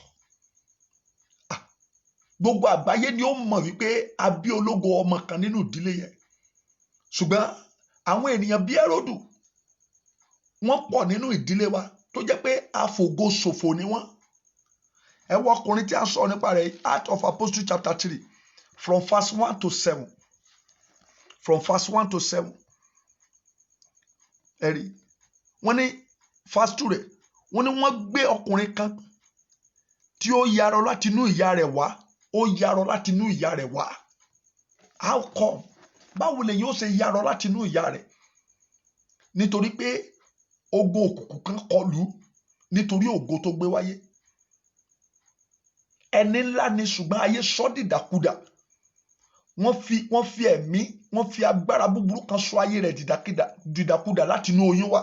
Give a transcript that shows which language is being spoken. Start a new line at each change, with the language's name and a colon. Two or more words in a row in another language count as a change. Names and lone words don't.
Yoruba: Gbogbo àgbáyé ni ó mọ̀ wípé a bí ológo ọmọ kan nínú ìdílé yẹn. Ṣùgbọ́n àwọn ènìyàn bí Hẹ́rọ́dù wọ́n pọ̀ nínú ìdílé wa tó jẹ́ pé àfògo ṣòfò ni wọ́n. Ẹ wo ọkùnrin tí a sọ nípa rẹ̀,
English: Acts of Apostles chapter 3 from verse 1 to 7. From verse 1 to 7.
Yoruba: Ẹ̀rí. Wọ́n ní verse 2 rẹ̀. Wọ́n ní wọ́n gbé ọkùnrin kan tí ó yarọ láti inú ìyá rẹ̀ wá. Ó yarọ láti inú ìyá rẹ̀ wá.
English: How come?
Yoruba: Báwo lè yóò ṣe yarọ láti inú ìyá rẹ̀? Nítorí pé ogun òkùnkùn kan kọlù nítorí ògo tó gbé wáyé. Ẹni ńlá ni ṣùgbọ́n ayé sọ dìdàkudà. Wọ́n fi ẹ̀mí, wọ́n fi agbára búburú kan sọ ayé rẹ̀ dìdàkudà láti inú oyún wá.